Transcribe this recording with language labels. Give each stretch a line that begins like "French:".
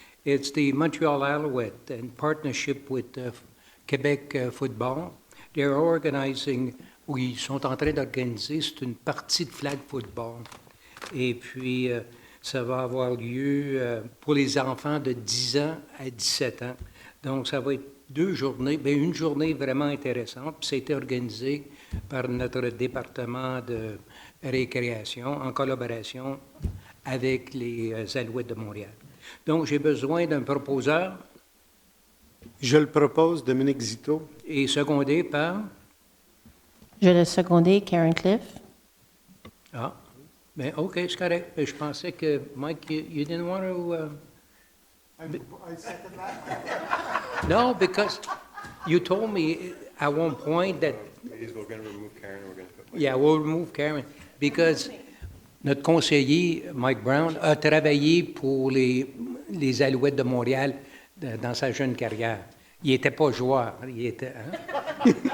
English: It's the Montreal Alouette in partnership with Québec Football. They're organizing,
French: ou ils sont en train d'organiser, c'est une partie de flag football. Et puis, ça va avoir lieu pour les enfants de 10 ans à 17 ans. Donc, ça va être 2 journées, bien, une journée vraiment intéressante. Puis, ça a été organisé par notre département de récréation en collaboration avec les Alouettes de Montréal. Donc, j'ai besoin d'un proposeur Je le propose, Dominique Zito. et secondé par... Je vais le seconder, Karen Cliff. Ah, bien, OK, c'est correct. Je pensais que, Mike,
English: you didn't want to... No, because you told me at one point that... We're going to remove Karen, we're going to put Yeah, we'll remove Karen, because
French: notre conseiller, Mike Brown, a travaillé pour les Alouettes de Montréal dans sa jeune carrière. Il n'était pas joueur, il était... hein?